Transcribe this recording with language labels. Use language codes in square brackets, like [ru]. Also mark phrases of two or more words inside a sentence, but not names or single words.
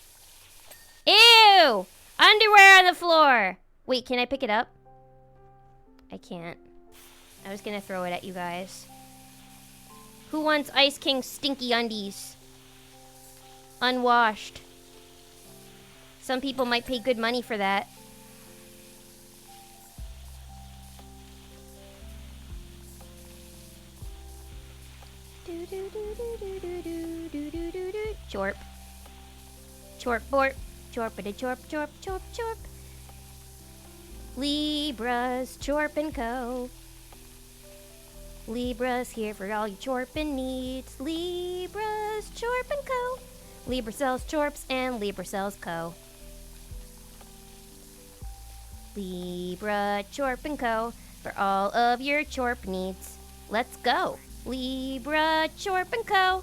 [en] Ew! Underwear on the floor! Wait, can I pick it up? I can't. I was gonna throw it at you guys. Who wants Ice King's stinky undies? Unwashed. Some people might pay good money for that. Chorp. Chorp, borp. Chorpity chorp, chorp, chorp, chorp. Libra's Chorp & Co. Libra's here for all your chorping needs. Libra's Chorp & Co. Libra sells chorps and Libra sells Co. Libra Chorp & Co. for all of your chorp needs. Let's go. Libra Chorp & Co.